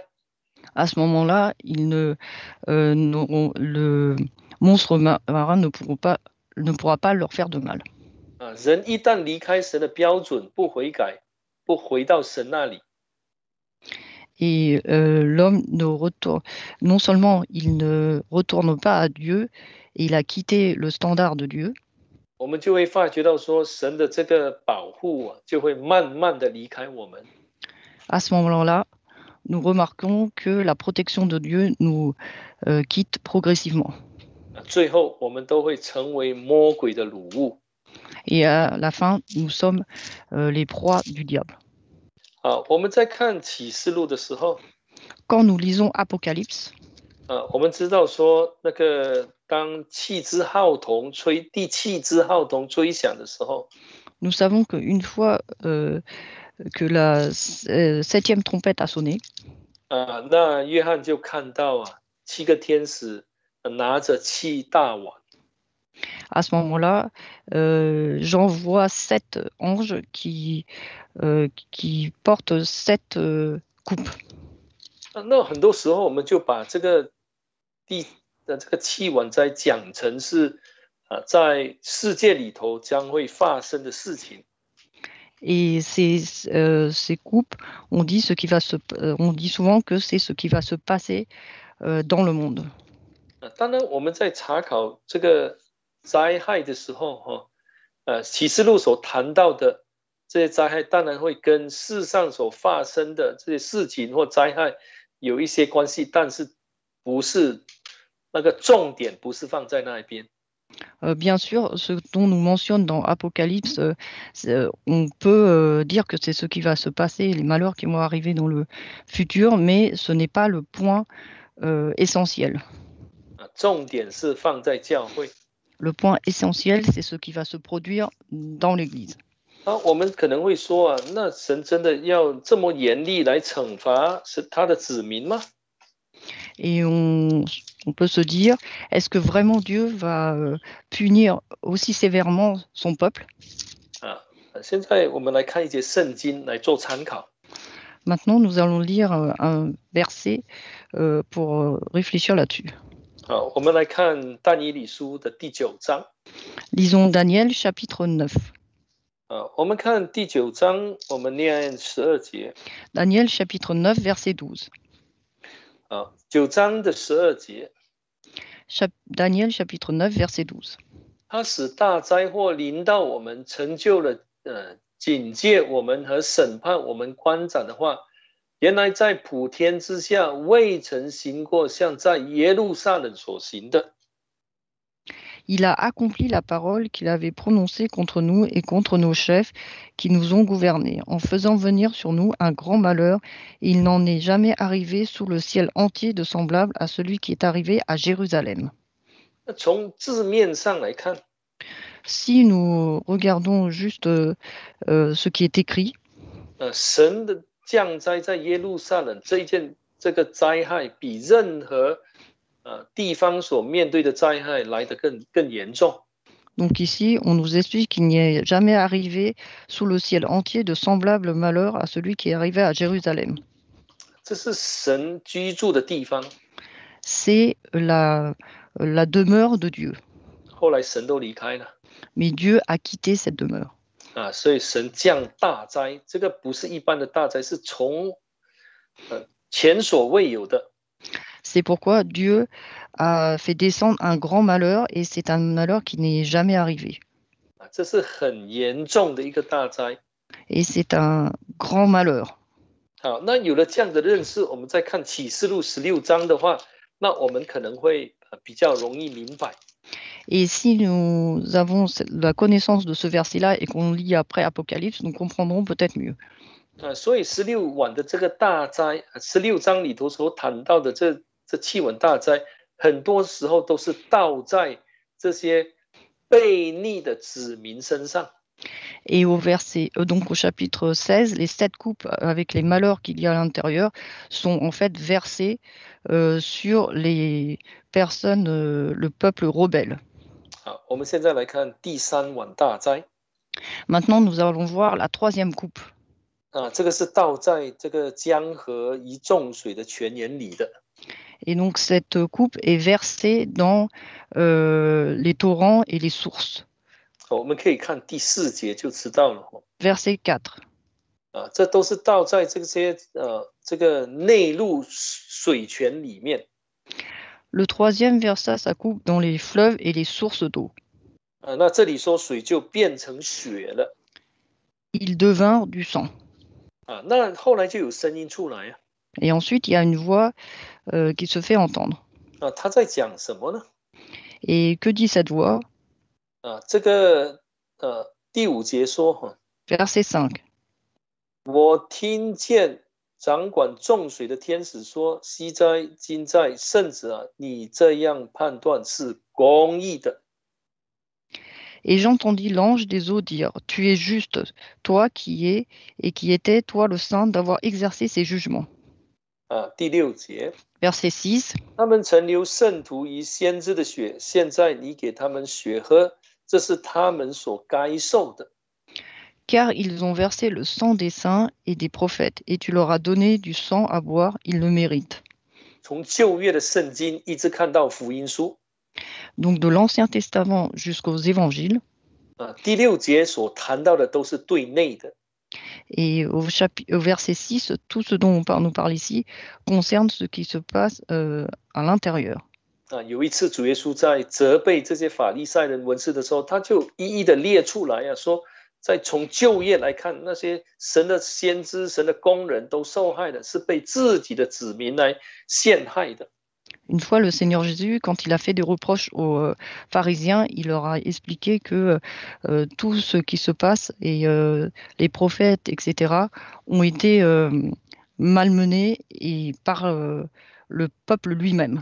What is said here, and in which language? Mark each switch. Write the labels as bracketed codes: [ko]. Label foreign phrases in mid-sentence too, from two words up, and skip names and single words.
[fr] à ce moment-là, le monstre marin ne pourra pas leur faire de mal. [zh] 人一旦离开神的标准，不悔改，不回到神那里， [fr] Et l'homme non seulement il ne retourne pas à Dieu, et il a quitté le standard de Dieu, [zh] 我们就会发觉到说，神的这个保护就会慢慢的离开我们。 [fr] à ce moment-là, nous remarquons que la protection de Dieu nous quitte progressivement. [zh] 最后，我们都会成为魔鬼的掳物。 [fr] Et à la fin, nous sommes les proies du diable. [zh] 我们在看启示录的时候， [fr] Quand nous lisons Apocalypse, [zh] 我们知道说，那个当七支号筒吹第七支号筒吹响的时候， [fr] nous savons qu'une fois que la septième trompette a sonné, [zh] 那约翰就看到七个天使拿着七大碗。 [fr] à ce moment-là, Jean voit 7 anges qui portent 7 coupes. [zh] 那很多时候我们就把这个七碗在讲成是在世界里头将会发生的事情。 [fr] Et ces coupes, on dit souvent que c'est ce qui va se passer dans le monde. [zh] 当然，我们在查考这个灾害的时候，启示录所谈到的这些灾害，当然会跟世上所发生的这些事情或灾害有一些关系，但是不是那个重点，不是放在那一边。 [fr] Bien sûr, ce dont nous mentionne dans Apocalypse, on peut dire que c'est ce qui va se passer, les malheurs qui vont arriver dans le futur, mais ce n'est pas le point essentiel. [zh] 重点是放在教会。 [fr] Le point essentiel, c'est ce qui va se produire dans l'Église. [zh] 我们可能会说那神真的要这么严厉来惩罚他的子民吗？ [fr] Et on peut se dire, est-ce que vraiment Dieu va punir aussi sévèrement son peuple? [zh] 现在我们来看一节圣经来做参考。 [fr] Maintenant, nous allons lire un verset pour réfléchir là-dessus. [zh] 我们来看但以理书的第9章。 [fr] Lisons Daniel chapitre 9. [zh] 我们看第9章，我们念12节。 [fr] Daniel chapitre 9 verset 12. [zh] 9 章的12节。 [fr] Daniel chapitre 9 verset 12. [zh] 他使大灾祸临到我们，成就了警戒我们和审判我们官长的话，原来在普天之下未曾行过像在耶路撒冷所行的。 [fr] Il a accompli la parole qu'il avait prononcée contre nous et contre nos chefs qui nous ont gouvernés, en faisant venir sur nous un grand malheur, et il n'en est jamais arrivé sous le ciel entier de semblable à celui qui est arrivé à Jérusalem. [zh] 从字面上来看， [fr] Si nous regardons juste ce qui est écrit, [zh] 神的降灾在耶路撒冷这个灾害，比任何地方所面对的灾害来得更严重。 [fr] Donc ici, on nous explique qu'il n'y est jamais arrivé sous le ciel entier de semblable malheur à celui qui est arrivé à Jérusalem. [zh] 这是神居住的地方。 [fr] C'est la demeure de Dieu. [zh] 后来神都离开了。 [fr] Mais Dieu a quitté cette demeure. [zh] 所以神降大灾，这个不是一般的大灾，是从前所未有的。 [fr] C'est pourquoi Dieu a fait descendre un grand malheur, et c'est un malheur qui n'est jamais arrivé. [zh] 这是很严重的一个大灾。 [fr] Et c'est un grand malheur. [zh] 好，那有了这样的认识，我们再看启示录16章的话，那我们可能会比较容易明白。 [fr] Et si nous avons la connaissance de ce verset-là et qu'on lit après Apocalypse, nous comprendrons peut-être mieux. [zh] 所以16晚的这个大灾，16章里头所谈到的这7晚大灾，很多时候都是倒在这些悖逆的子民身上。 [fr] Et donc au chapitre 16, les 7 coupes avec les malheurs qu'il y a à l'intérieur sont en fait versées sur les personnes, le peuple rebelle. [zh] 好，我们现在来看第3晚大灾。 [fr] Maintenant, nous allons voir la 3e coupe. [zh] 这个是倒在这个江河一众水的泉眼里的。 [fr] Et donc cette coupe est versée dans les torrents et les sources. [zh] 我们可以看第4节就知道了。 [fr] Verset 4. [zh] 这都是倒在这些这个内陆水泉里面。 [fr] Le 3e versa sa coupe dans les fleuves et les sources d'eau. [zh] 那这里说水就变成血了。 [fr] Il devint du sang. [zh] 那后来就有声音出来啊。 [fr] Et ensuite, il y a une voix qui se fait entendre. [zh] 他在讲什么呢？ [fr] Et que dit cette voix? [zh] 这个第5节说 [fr] Verset 5. [zh] 我听见掌管众水的天使说：昔在今在，圣子啊，你这样判断是公义的。 [fr] Et j'entendis l'ange des eaux dire, tu es juste, toi qui es et qui étais, toi le saint, d'avoir exercé ces jugements. [zh] 第6节 [fr] Verset 6. [zh] 他们曾流圣徒与先知的血，现在你给他们血喝，这是他们所该受的。 [fr] Car ils ont versé le sang des saints et des prophètes, et tu leur as donné du sang à boire, ils le méritent. [zh] 从旧约的圣经一直看到福音书。 [fr] Donc de l'Ancien Testament jusqu'aux évangiles. [zh] 第6节所谈到的都是对内的。 [fr] Et au verset 6, tout ce dont on nous parle ici concerne ce qui se passe à l'intérieur. [zh] 有一次主耶稣在责备这些法利赛人文士的时候，他就一一的列出来说在从旧约来看，那些神的先知、神的工人都受害的，是被自己的子民来陷害的。 [fr] Une fois, le Seigneur Jésus, quand il a fait des reproches aux pharisiens, il leur a expliqué que tout ce qui se passe et les prophètes, etc., ont été malmenés et par le peuple lui-même.